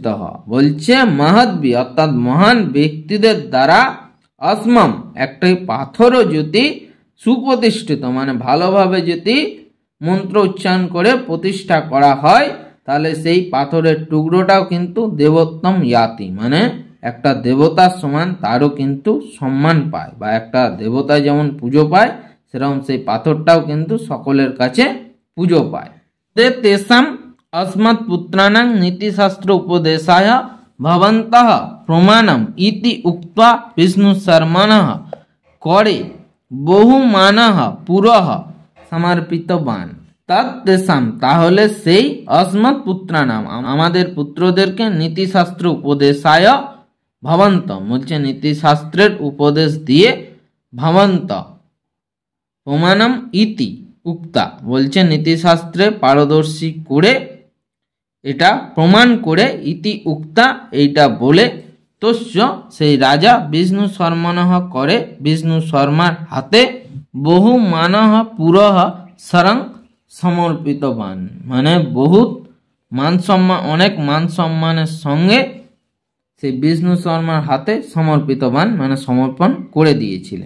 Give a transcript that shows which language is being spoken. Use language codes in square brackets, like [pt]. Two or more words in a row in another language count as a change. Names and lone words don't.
[bn] বলছে মহদ্ভি অর্থাৎ মহান ব্যক্তিদের দ্বারা অস্মম একটি পাথরও যদি সুপ্রতিষ্ঠিত মানে ভালোভাবে যদি মন্ত্র উচ্চারণ করে প্রতিষ্ঠা করা হয়, তাহলে সেই পাথরের টুকরোটাও কিন্তু [sa] দেবোত্তম ইয়াতি [bn] মানে একটা দেবতার সমান তারও কিন্তু সম্মান পায়, বা একটা দেবতা যেমন পুজো পায় সেরকম সেই পাথরটাও কিন্তু সকলের কাছে পুজো পায়। [sa] তেষাম अस्मत् पुत्राणां नीतिशास्त्र उपदेशाय भवन्तः प्रमाणम् इति उक्त्वा विष्णु शर्मणः करे बहुमानः पुरः समर्पितवान्। [bn] तत्तेषां তাহলে সেই [sa] अस्मत् पुत्राणां [bn] আমাদের পুত্রদেরকে [sa] নীতিশাস্ত্র উপদেশায় ভবন্ত [bn] বলছে নীতিশাস্ত্রের উপদেশ দিয়ে ভবন্ত [sa] প্রমাণম ইতি উক্তা [bn] বলছে নীতিশাস্ত্রে পারদর্শী করে এটা প্রমাণ করে [sa] ইতি উক্তা [bn] এইটা বলে তস্য সেই রাজা বিষ্ণু শর্মণঃ করে বিষ্ণু শর্মার হাতে [sa] বহু মানহ পুরহ সরং সমর্পিতবান [bn] মানে বহুত মান সম্মান অনেক মান সম্মানের সঙ্গে সেই বিষ্ণু শর্মার হাতে সমর্পিতবান মানে সমর্পণ করে দিয়েছিলেন।